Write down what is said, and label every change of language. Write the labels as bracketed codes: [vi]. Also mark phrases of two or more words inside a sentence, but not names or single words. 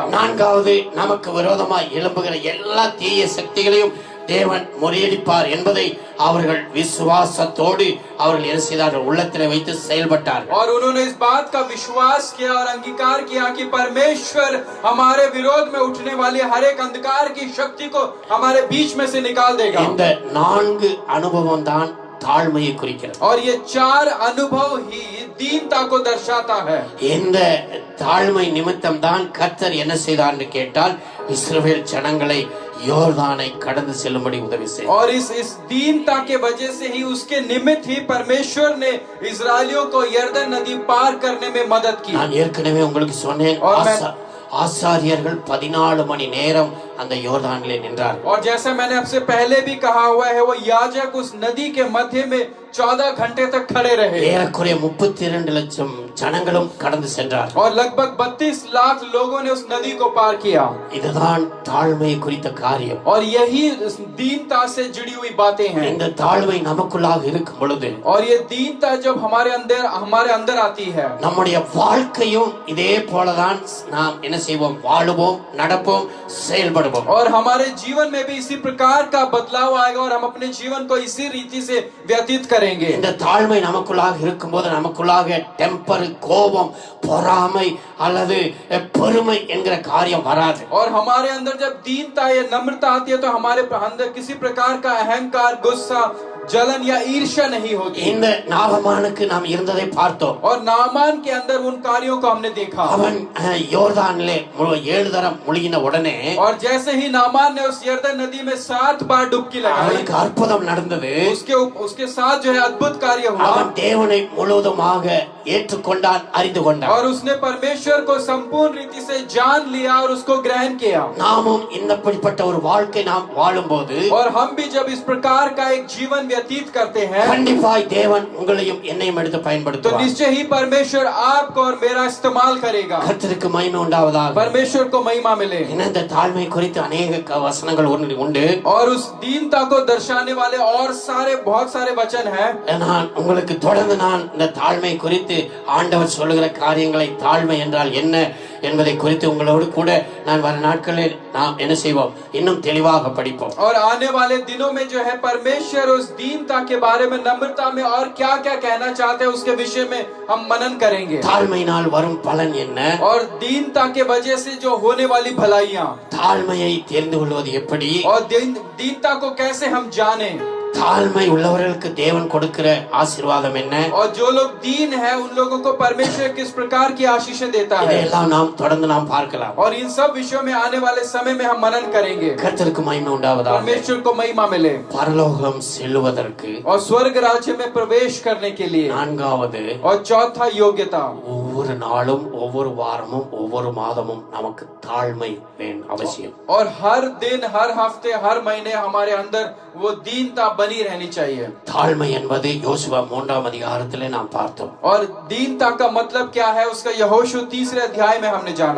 [ta] நான்காவது நமக்கு விரோதமாய் எழும்புகிற எல்லா தீய சக்திகளையும் தேவன் முறியடிப்பார் என்பதை அவர்கள் விசுவாசத்தோடு அவர்கள் என்ன செய்தார்கள், உள்ளத்திலே வைத்து செயல்பட்டார்கள். [hi] और उन्होंने इस बात का विश्वास किया और अंगीकार किया कि परमेश्वर हमारे विरोध में उठने वाली हर एक अंधकार की शक्ति को हमारे बीच में से निकाल देगा. [ta] இந்த 4 அனுபவம் தான் தாழ்மையை குறிக்கிறது. [hi] और ये 4 अनुभव ही दीनता को दर्शाता है. [ta] இந்த தாழ்மை நிமித்தம் தான் கர்த்தர் என்ன செய்தார் என்று கேட்டால் இஸ்ரவேல் ஜனங்களை யோர்தானை கடந்து செல்லும்படி உதவி செய்தார். [hi] और इस दीनता के वजह से ही उसके निमित्त ही परमेश्वर ने इजरायलियों को यरदन नदी पार करने में मदद की. [ta] நான் ஏற்கனவே உங்களுக்கு சொன்னேன், ஆசாரியர்கள் 14 மணி நேரம் அந்த யோர்தானிலே நின்றார்கள். [hi] और जैसा मैंने आपसे पहले भी कहा हुआ है, वो याजक उस नदी के मध्य में 14 घंटे तक खड़े रहे. [ta] ஏறக்குறைய 32 லட்சம் ஜனங்களும் கடந்து சென்றார். [hi] और लगभग 32 लाख लोगों ने उस नदी को पार किया. [ta] இதுதான் தாழ்மை குறித்த காரியம். [hi] और यही दीनता से जुड़ी हुई बातें हैं. [ta] இந்த தாழ்மை நமக்குள்ளாக இருக்கும் பொழுது [hi] और ये दीनता जब हमारे अंदर आती है, [ta] நம்முடைய வாழ்க்கையும் இதே போலதான் நாம் என்ன செய்வோம், வாழுவோம், நடப்போம், செயல்படுவோம். [hi] और हमारे जीवन में भी इसी प्रकार का बदलाव आएगा और हम अपने जीवन को इसी रीति से व्यतीत करेंगे. [ta] இந்த தாழ்மை நமக்குள்ளாக இருக்கும்போது நமக்குள்ளாக டெம்பர், கோபம், பொறாமை அல்லது பெருமை என்கிற காரியம் வராது. [hi] और हमारे अंदर जब दीनता या नम्रता आती है तो हमारे अंदर किसी प्रकार का अहंकार, गुस्सा, जलन या ईर्ष्या नहीं होती. [ta] இந்த நாகமானுக்கு நாம் இருந்ததை பார்த்தோம். [hi] और नामान के अंदर उन कार्यों को हमने देखा. [ta] அவன் யோர்தானிலே 7 தரம் முழுகின உடனே [hi] और जैसे ही नामान ने उस यरदन नदी में 7 बार डुबकी लगाई, [ta] அவனுக்கு அற்புதம் நடந்தது. [hi] उसके साथ जो है अद्भुत कार्य हुआ. [ta] அவன் தேவனை முழுவதுமாக ஏற்றுக்கொண்டான், அறிந்து கொண்டான். [hi] और उसने परमेश्वर को संपूर्ण रीति से जान लिया और उसको ग्रहण किया. [ta] நாமும் இன்னப்படிப்பட்ட ஒரு வாழ்க்கை நாம் வாழும்போது [hi] और हम भी जब इस प्रकार का एक जीवन व्यतीत करते हैं, [ta] கண்டிப்பாய் தேவன் உங்களையும் என்னையும் எடுத்து [hi] तो [ta] பயன்படுத்துவார். [hi] निश्चय ही परमेश्वर आपको और मेरा इस्तेमाल करेगा. [ta] கர்த்தருக்கு மகிமை உண்டாவதாக. [hi] परमेश्वर को महिमा मिले. [ta] இந்த தாழ்மை குறித்து अनेक வசனங்கள் உண்டு. [hi] और उस दीनता को दर्शाने वाले और बहुत सारे वचन हैं. [ta] நான் உங்களுக்கு தொடர்ந்து இந்த தாழ்மை குறித்து ஆண்டவர் சொல்லுகிற காரியங்களை, தாழ்மை என்றால் என்ன என்பதை குறித்து உங்களோடு கூட நான் வர நாட்களில் நாம் என்ன செய்வோம், இன்னும் தெளிவாக படிப்போம். [hi] और आने वाले दिनों में जो है परमेश्वर उस दीनता के बारे में, नम्रता में और क्या क्या कहना चाहते हैं उसके विषय में हम मनन करेंगे. [ta] தாழ்மையினால் வரும் பலன் என்ன, [hi] और दीनता के वजह से जो होने वाली भलाइयाँ, [ta] தாழ்மையை தெரிந்து கொள்வது எப்படி, [hi] और दीनता को कैसे हम जाने, [ta] தாழ்மை உள்ளவர்களுக்கு தேவன் கொடுக்கிற ஆசீர்வாதம் என்ன, [hi] और जो लोग दीन है उन लोगों को परमेश्वर किस प्रकार की आशीषें देता है. [ta] இதையெல்லாம் நாம் தொடர்ந்து நாம் பார்க்கலாம். [hi] और इन सब विषयों में आने वाले समय में हम मनन करेंगे. [ta] கர்த்தருக்கு மகிமை உண்டாவதாக. [hi] परमेश्वर को महिमा मिले. [ta] பரலோகம் செல்லுவதற்கு [hi] और स्वर्ग राज्य में प्रवेश करने के लिए [ta] 4வது, [hi] और चौथा योग्यता, [ta] ஒவ்வொரு நாளும், ஒவ்வொரு வாரமும், ஒவ்வொரு மாதமும் நமக்கு தாழ்மை அவசியம். [hi] और हर दिन, हर हफ्ते, हर महीने हमारे अंदर वो दीनता बनी रहनी चाहिए. [ta] தாழ்மை என்பது யோசுவா 3ஆம் அதிகாரத்திலே நாம் பார்த்தோம். [hi] और दीनता का मतलब क्या है उसका यहोशू 3 अध्याय में हमने जाना.